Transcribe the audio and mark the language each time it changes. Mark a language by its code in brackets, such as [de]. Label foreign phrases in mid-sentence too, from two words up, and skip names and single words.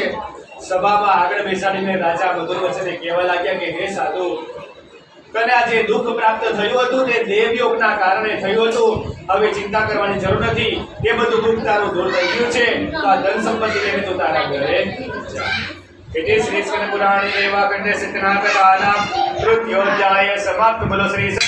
[gu] સભામાં આગળ બેસાડીને રાજા મધુર વચને કહેવા લાગ્યા કે હે સાધુ, તને આ જે દુઃખ પ્રાપ્ત થયું હતું તે દેવયોગના કારણે થયું હતું. હવે ચિંતા કરવાની જરૂર નથી, તે બધું દુઃખ તારું દૂર થઈ ગયું છે. તો આ ધન સંપત્તિ લઈને તું તારા ઘરે જા. [sa] इति श्री स्कंद पुराणे देवाखंडे सत्यनारायण तृतीयोध्याय समाप्त। [hi] बोलो श्री